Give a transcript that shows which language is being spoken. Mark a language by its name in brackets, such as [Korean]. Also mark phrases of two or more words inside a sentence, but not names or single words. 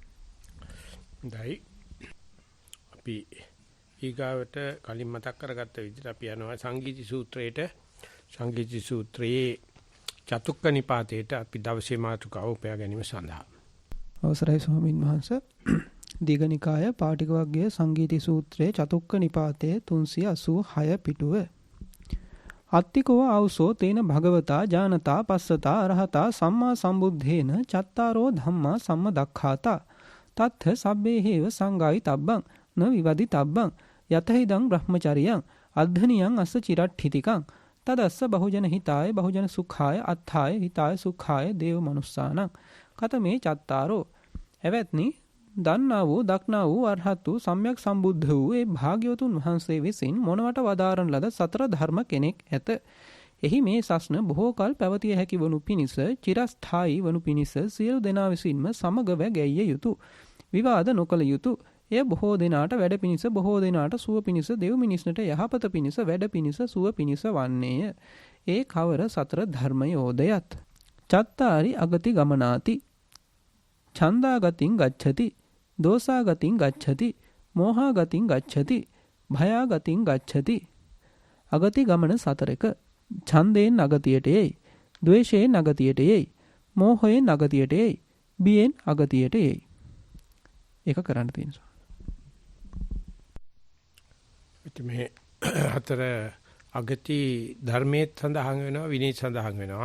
[Sinhala] දැයි අපි ඊගාවට කලින් මතක් කරගත්ත විදිහට අපි යනවා සංගීති සූත්‍රයේට. සංගීති සූත්‍රයේ චතුක්ක නිපාතේට අපි දවසේ මාතෘකාව උපයා ගැනීම සඳහා අවසරයි ස්වාමින් වහන්සේ. දීඝනිකාය පාටික වර්ගයේ සංගීති සූත්‍රයේ චතුක්ක නිපාතයේ 386 පිටුව. [Pali] අත්තිකව ආවසෝ තේන භගවතා ඥානතා පස්සතා අරහතා සම්මා සම්බුද්ධේන චත්තාරෝ ධම්මා සම්මදක්ඛාතා තත්ථ සබ්බේ හේව සංගායි තබ්බං න විවදි තබ්බං යතහිදං බ්‍රහ්මචරියං අද්ධනියං අස්ස චිරට්ඨිතිකං තදස්ස බහුජන හිතාය බහුජන සුඛාය අත්ථාය හිතාය සුඛාය දේව මනුස්සානං කතමේ චත්තාරෝ. [Sinhala] එවත්නි දන්නා වූ දක්නා වූ අරහත් වූ සම්්‍යක් සම්බුද්ධ වූ ඒ භාග්‍යවතුන් වහන්සේ විසින් මොනවට වදාරන ලද සතර ධර්ම කෙනෙක් ඇත. එහි මේ සස්න බොහෝ කල් පැවතිය හැකි වනු පිණිස චිරස්ථායි වනු පිණිස සියලු දෙනා විසින්ම සමගව ගැයිය යුතුය. විවාද නොකළ යුතුය. එය බොහෝ දෙනාට වැඩ පිණිස බොහෝ දෙනාට සුව පිණිස දෙව් මිනිසුන්ට යහපත පිණිස වැඩ පිණිස සුව පිණිස වන්නේය. ඒ කවර සතර ධර්මයෝදයත්. [Pali] චත්තාරි අගති ගමනාති. ඡන්දාගතින් ගච්ඡති. දෝසාගතින් ගච්ඡති. මෝහාගතින් ගච්ඡති. භයාගතින් ගච්ඡති. [Sinhala] අගති ගමන සතරක. ඡන්දයෙන් අගතියට යයි. ද්වේෂයෙන් අගතියට යයි. මෝහයෙන් අගතියට යයි. බියෙන් අගතියට යයි. ඒක කරන්න තියෙනවා. මේ හතර අගති ධර්මයේ සඳහන් වෙනවා විනය සඳහන් වෙනවා.